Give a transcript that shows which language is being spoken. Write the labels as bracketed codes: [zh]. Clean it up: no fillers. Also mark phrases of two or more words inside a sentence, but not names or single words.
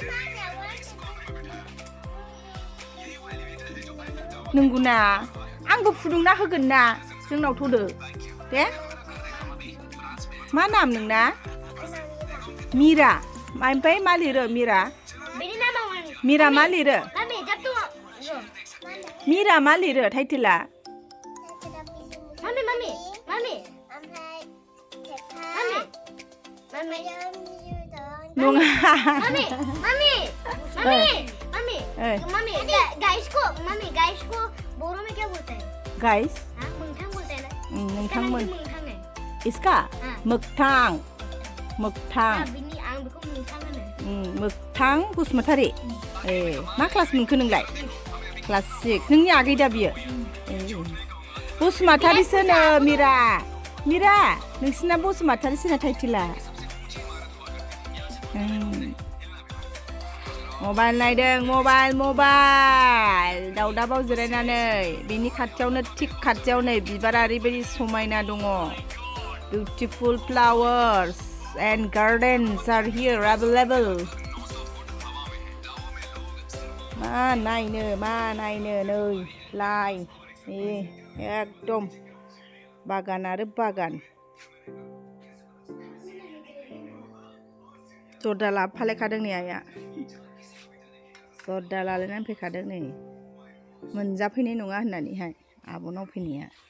[brx] नंगौना आंबो फुदुंना होगोन ना जोंनाव थ'दो दे मा नाम नोंना मिरा ओमफ्राय मा लिरो मिरा मा लिरो मिरा मा लिरो टाइटेला [hi] नङा गाइस को बोरो में क्या बोलते हैं गाइस मोगथां बोलते हैं ना नोंथांमोन इसका मोगथां [brx] मोगथां बसुमतारी ए मा क्लास मोनखो नोंलाय क्लास 6 नोंनि आगै दा बियो बसुमतारीसोनो मिरा नोंसिना बसुमतारीसोनो टाइटेला मबाइल नायदों मबाइल दावदाबाव जिरायनानै बिनि खाथियावनो थिक खाथियाव नै बिबारा ओरैबायदि समायना दङ [en] beautiful flowers and gardens are here available. [brx] Ma नायनो नै लाइ एकदम बागान आरो बागान जर्दा लाबोफालायखादों नै आइया जर्दा लालायनानै फैखादों नै मोनजाफैनाय नङा होननानैहाय आब'नाव फैनाया